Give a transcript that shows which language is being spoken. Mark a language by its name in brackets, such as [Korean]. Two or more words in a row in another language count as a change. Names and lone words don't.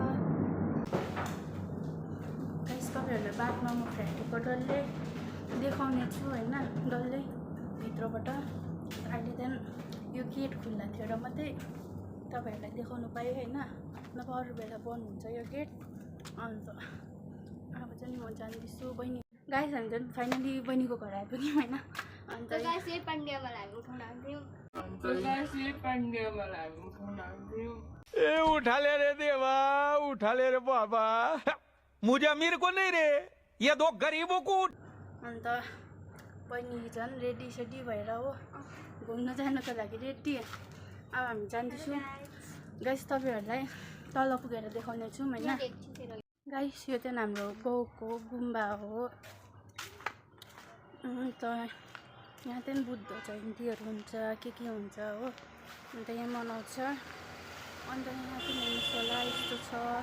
[Nepali] गाइस तपाईहरुलाई बादमा म फ्याक्ट्रीको डल्लै देखाउने छु हैन डल्लै भित्रबाट अहिले चाहिँ यो गेट खुल्ला थियो र मात्रै तपाईहरुलाई देखाउनु पाएँ हैन नभए अरू बेला बन्द हुन्छ यो गेट अन्त अब चाहिँ म जान्दैछु बहिनी गाइस हामी चाहिँ फाइनली बहिनीको घर आइपुग्यौँ हैन अन्त [Hindi] ए उठा ले रे देवा उठा ले रे बाबा मुझे अमीर को नहीं रे ये दो गरीबों को [Nepali] अन्त बहिनी झन् रेडी सेडी भएर हो घुम्न जानको लागि रेडी अब हामी जान्दैछौँ गाइस तपाईहरुलाई तल पुगेर देखाउने छौँ हैन गाइस यो चाहिँ हाम्रो गाउँको गुम्बा हो अन्त यहाँ चाहिँ बुद्ध जयन्तीहरू हुन्छ के हुन्छ हो अन्त यहाँ मनाउँछ अन्त यहाँ चाहिँ हेर्नुहोस् होला यस्तो छ